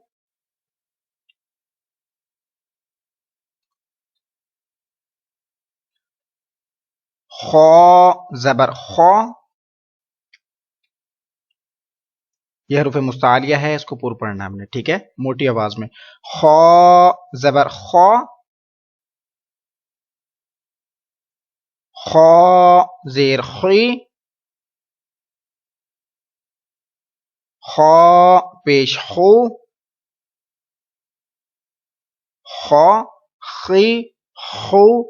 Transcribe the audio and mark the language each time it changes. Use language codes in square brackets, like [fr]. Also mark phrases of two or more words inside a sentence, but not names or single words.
[ur] خا زبر خا، یہ حروف مستعلیہ ہے، اس کو پور پڑھنا ہم نے، ٹھیک ہے، موٹی آواز میں. خا زبر خا، خا زیر خی، خا پیش خو، خا خی خو.